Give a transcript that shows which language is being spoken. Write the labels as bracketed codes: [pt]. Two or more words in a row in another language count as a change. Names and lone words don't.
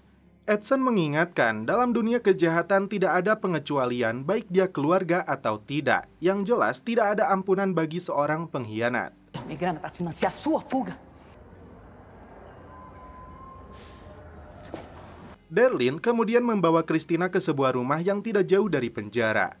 [id] Edson mengingatkan dalam dunia kejahatan tidak ada pengecualian baik dia keluarga atau tidak. Yang jelas tidak ada ampunan bagi seorang pengkhianat. [pt] Migrando para financiar sua fuga. [id] Derlin kemudian membawa Christina ke sebuah rumah yang tidak jauh dari penjara.